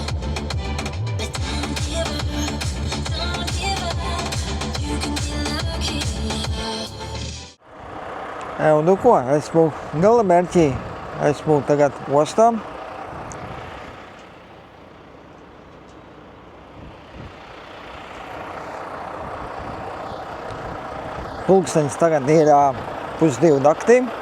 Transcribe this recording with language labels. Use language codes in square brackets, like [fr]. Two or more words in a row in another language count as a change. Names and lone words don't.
[en] But don't give up, don't give up. You can be lucky in love. [lv] Ko, esmu galamērķī, esmu tagad ostā. Pulkstenis tagad ir 1:30 naktī.